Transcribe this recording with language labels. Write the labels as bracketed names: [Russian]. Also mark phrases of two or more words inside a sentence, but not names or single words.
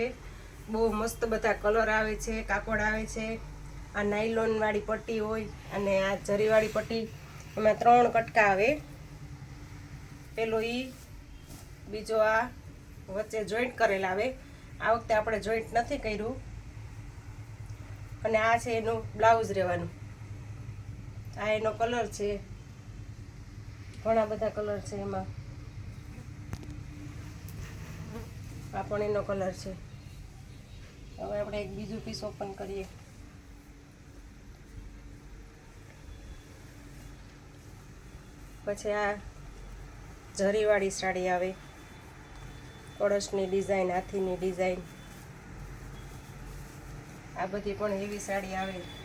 [Gujarati] બહુ મસ્ત બધા કલર આવે છે, કાપડ આવે છે, कापड़ आवे छे। આ નાયલોન વાળી પટ્ટી હોય અને આ જરી વાળી પટ્ટી એમાં 3 કટકા આવે। પેલો ઈ બીજો આ વચ્ચે જોઇન્ટ કરેલ આવે। આ વખતે આપણે જોઇન્ટ નથી કર્યું અને આ છે એનું બ્લાઉઝ રહેવાનું। આ એનો કલર છે, ઘણા બધા કલર છે એમાં। આ પણ એનો કલર છે। हवे આપણે એક બીજું પીસ ઓપન કરીએ। પછી આ જરીવાળી સાડી આવે, કળશની ડિઝાઇન, હાથીની ડિઝાઇન, આ બધી પણ એવી સાડી આવે।